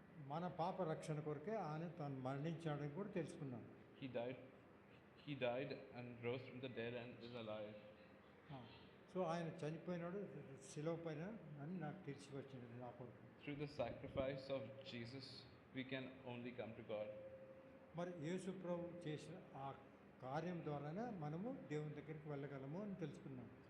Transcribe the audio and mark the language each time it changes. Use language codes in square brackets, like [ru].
[te] మన పాప రక్షణ కొరకే ఆయన తను మరణించాడని కూడా తెలుసుకున్నాం. [en] He died and rose from the dead and is alive. [te] So ఆయన చనిపోయినాడు శిలువ పైన అని నాకు తెలిసి వచ్చింది నా కొరకు. [en] Through the sacrifice of Jesus, we can only come to God. [te] మరి యేసు ప్రభు చేసిన ఆ కార్యం ద్వారానే మనము దేవుని దగ్గరికి వెళ్ళగలము అని తెలుసుకున్నాం.